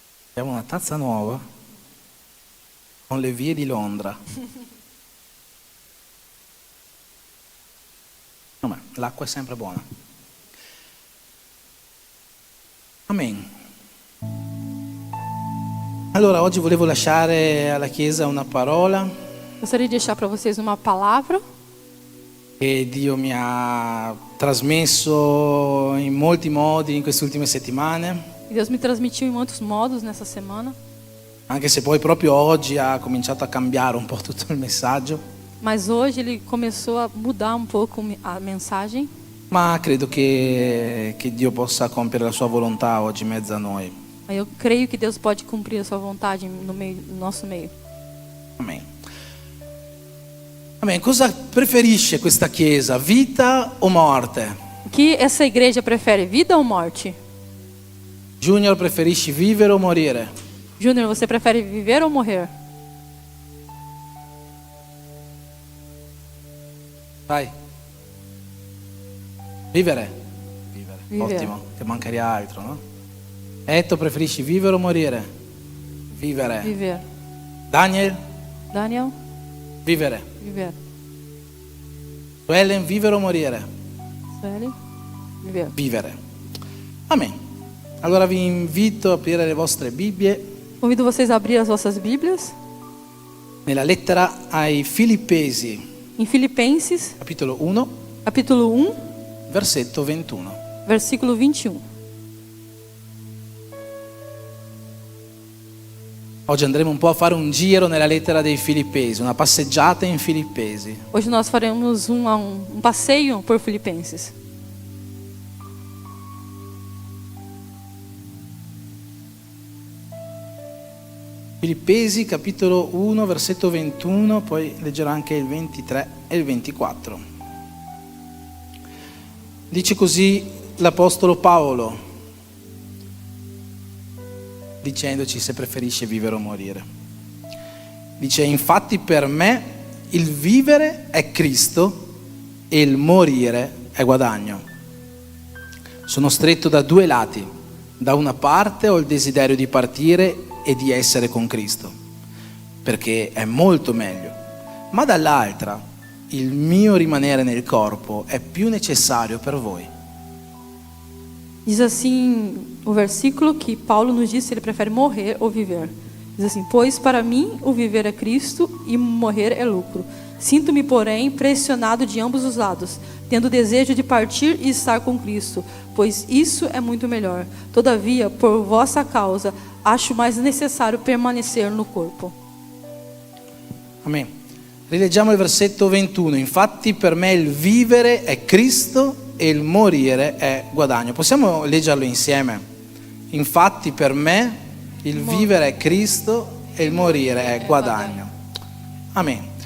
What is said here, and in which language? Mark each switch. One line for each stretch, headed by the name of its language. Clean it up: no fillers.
Italian: Abbiamo una tazza nuova con le vie di Londra. Vabbè, l'acqua è sempre buona. Amen. Allora, oggi volevo lasciare alla Chiesa una parola
Portuguese: Gostaria de deixar para vocês uma palavra
Italian: che Dio mi ha trasmesso in molti modi in queste ultime settimane.
Portuguese: que Deus me transmitiu em muitos modos nessa semana,
Italian: Anche se poi proprio oggi ha cominciato a cambiare un po' tutto il messaggio,
Portuguese: mas hoje ele começou a mudar um pouco a mensagem.
Italian: ma credo che Dio possa compiere la sua volontà oggi in mezzo a noi.
Portuguese: Aí eu creio que Deus pode cumprir a sua vontade no nosso meio. Amen. Amen.
Italian: Cosa preferisce questa Chiesa, vita o morte?
Portuguese: O que essa igreja prefere, vida ou morte?
Italian: Junior, preferisci vivere o morire?
Portuguese: Júnior, você prefere viver ou morrer?
Italian: Vai. Vivere. Vivere. Ottimo, che mancheria altro, no? Etto, preferisci vivere o morire? Vivere.
Portuguese: Viver.
Italian: Daniel? Daniel? Vivere.
Portuguese: Viver.
Italian: Ellen, vivere o morire?
Portuguese: Sueli? Viver.
Italian: Vivere. Amen. Allora vi invito a aprire le vostre Bibbie
Portuguese: Convido vocês a abrir as vossas Bíblias
Italian: nella lettera ai Filippesi,
Portuguese: em Filipenses,
Italian: capitolo 1,
Portuguese: capítulo 1,
Italian: versetto 21.
Portuguese: versículo 21.
Italian: Oggi andremo un po' a fare un giro nella lettera dei Filippesi, una passeggiata in Filippesi.
Portuguese: Hoje nós faremos um passeio por Filipenses.
Italian: Filippesi, capitolo 1, versetto 21, poi leggerò anche il 23 e il 24. Dice così l'Apostolo Paolo, dicendoci se preferisce vivere o morire. Dice: infatti per me il vivere è Cristo e il morire è guadagno. Sono stretto da due lati. Da una parte ho il desiderio di partire e di essere con Cristo, perché è molto meglio, ma dall'altra il mio rimanere nel corpo è più necessario per voi.
Portuguese: Diz assim o versículo que Paulo nos diz se ele prefere morrer ou viver. Diz assim: pois para mim o viver é Cristo e morrer é lucro. Sinto-me, porém, pressionado de ambos os lados, tendo desejo de partir e estar com Cristo, pois isso é muito melhor. Todavia, por vossa causa, acho mais necessário permanecer no corpo. Amen.
Italian: Rileggiamo il versetto 21. Infatti per me il vivere è Cristo e il morire è guadagno. Possiamo leggerlo insieme? Infatti per me il vivere è Cristo e il morire è guadagno. Amen.